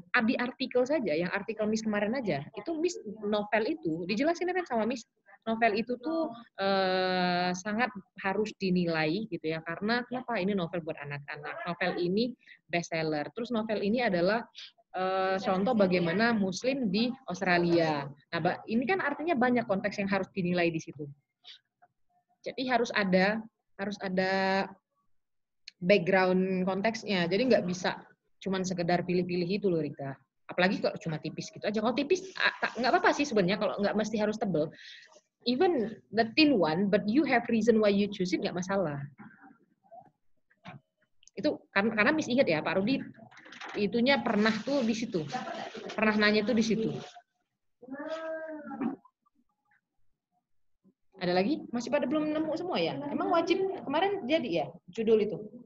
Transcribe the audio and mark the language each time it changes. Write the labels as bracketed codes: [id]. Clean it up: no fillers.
[id] Di artikel saja, yang artikel Miss kemarin aja, itu Miss novel itu dijelasin kan sama Miss, novel itu tuh sangat harus dinilai gitu ya, karena kenapa ini novel buat anak-anak, novel ini bestseller, terus novel ini adalah contoh bagaimana Muslim di Australia. Nah, ini kan artinya banyak konteks yang harus dinilai di situ. Jadi harus ada background konteksnya. Jadi nggak bisa cuman sekedar pilih-pilih itu loh, Rika. Apalagi kalau cuma tipis gitu aja. Kalau tipis nggak apa-apa sih sebenarnya, kalau nggak mesti harus tebel. [en] Even the thin one, but you have reason why you choose it, [id] nggak masalah. Itu karena Miss ingat ya, Pak Rudi itunya pernah tuh di situ. Pernah nanya tuh di situ. Ada lagi? Masih pada belum nemu semua ya? Emang wajib kemarin jadi ya judul itu?